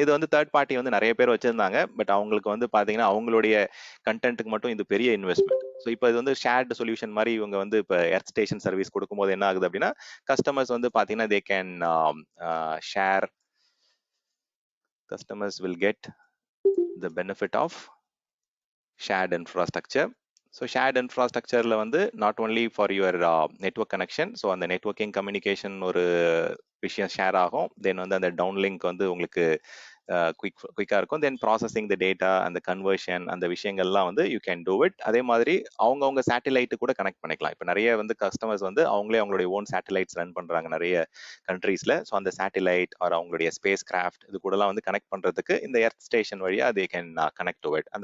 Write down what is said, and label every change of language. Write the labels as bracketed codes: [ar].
[ta] இது வந்து third party வந்து நிறைய பேர் வச்சிருந்தாங்க. பட் அவங்களுக்கு வந்து பார்த்தீங்கன்னா அவங்களுடைய கண்டென்ட்டுக்கு மட்டும் இது பெரிய இன்வெஸ்ட்மெண்ட். ஸோ இப்போ இது வந்து ஷேர்டு சொல்யூஷன் மாதிரி இவங்க வந்து இப்போ எர்த் ஸ்டேஷன் சர்வீஸ் கொடுக்கும்போது என்ன ஆகுது அப்படின்னா கஸ்டமர்ஸ் வந்து பார்த்தீங்கன்னா [en] They can share, customers will get the benefit of shared infrastructure. So shared infrastructure la வந்து not only for your network connection, so [ta] அந்த [en] networking communication [ta] ஒரு விஷயம் ஷேர் ஆகும். தென் வந்து அந்த டவுன்லிங்க் வந்து உங்களுக்கு குயிக்காக இருக்கும். தென் ப்ராசஸிங் த டேட்டா, அந்த கன்வர்ஷன், அந்த விஷயங்கள்லாம் வந்து [en] You can do it. [ta] அதே மாதிரி அவங்கவுங்க சேட்டலைட்டு கூட கனெக்ட் பண்ணிக்கலாம். இப்போ நிறைய வந்து கஸ்டமர்ஸ் வந்து அவங்களே அவங்களுடைய ஓன் சேட்டலைட்ஸ் ரன் பண்ணுறாங்க நிறைய கண்ட்ரீஸில். ஸோ அந்த சேட்டலைட் ஆர் அவங்களுடைய ஸ்பேஸ் கிராஃப்ட் இது கூடலாம் வந்து கனெக்ட் பண்ணுறதுக்கு இந்த எர்த் ஸ்டேஷன் வழியாக [en] They can connect to it.